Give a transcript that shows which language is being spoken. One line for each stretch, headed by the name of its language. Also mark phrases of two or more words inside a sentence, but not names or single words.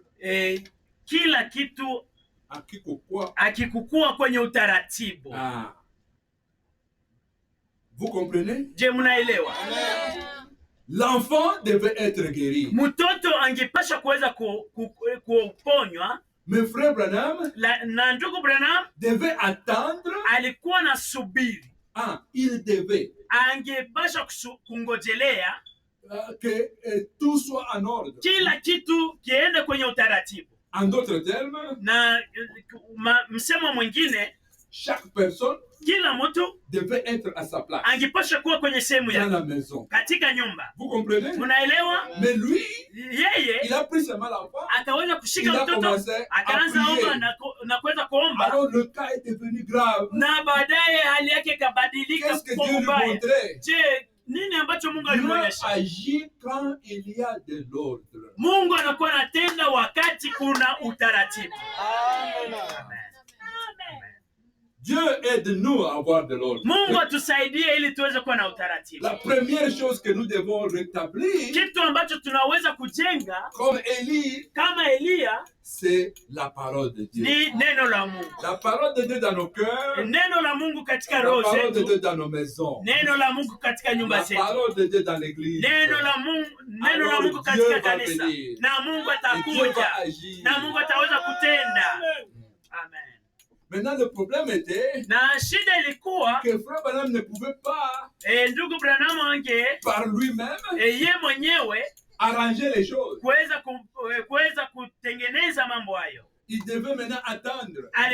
Swahili: Kila kitu akikukua kwenye utaratibu.
French: Vous comprenez?
Swahili: Je, mnaelewa?
French: L'enfant devait être guéri.
Swahili: Mtoto angepasha kuweza kuponywa.
French: Mais frère Branham.
Swahili: Na ndugu Branham.
French: Devait attendre.
Swahili: Alikuwa na subiri.
French: Il devait.
Swahili: Angepasha kungojelea.
French: Que tout soit en ordre.
Swahili: Kila kitu kiende kwenye utaratibu.
French: En d'autres termes.
Swahili: Na msemo mwingine.
French: Chaque personne.
Swahili: Kila mtu
French: devait être à sa place.
Swahili: Angepasha kuwa kwenye sehemu yake.
French: Dans la maison.
Swahili: Katika nyumba.
French: Vous comprenez?
Swahili: Mnaelewa?
French: Mais lui,
Swahili: yeye,
French: il a pris seulement l'enfant.
Swahili: Akaweza kushika mtoto, akaanza omba na kuweza kuomba.
French: Alors le cas est devenu grave.
Swahili: Na baadaye hali yake ikabadilika.
French: Qu'est-ce que Dieu lui montrait?
Swahili: Je, nini ambacho Mungu alimwonyesha?
French: Dieu agit quand il y a de l'ordre.
Swahili: Mungu anakuwa anatenda wakati kuna utaratibu. Amen.
French: Dieu aide-nous à avoir de l'ordre.
Swahili: Mungu atusaidie ili tuweze kuwa na utaratibu.
French: La première chose que nous devons rétablir,
Swahili: kitu ambacho tunaweza kujenga
French: comme Élie,
Swahili: kama Elia,
French: c'est la parole de Dieu.
Swahili: Ni neno la Mungu.
French: La parole de Dieu dans nos cœurs.
Swahili: Neno la Mungu katika roho zetu.
French: La parole de Dieu dans nos maisons.
Swahili: Neno la Mungu katika nyumba zetu.
French: La parole de Dieu dans l'église.
Swahili: Neno la Mungu katika kanisa. Na Mungu atakuja. Na Mungu ataweza kutenda. Amen.
French: Maintenant, le problème était que Frère Branham ne pouvait pas, par lui-même, arranger les choses. Il devait maintenant attendre.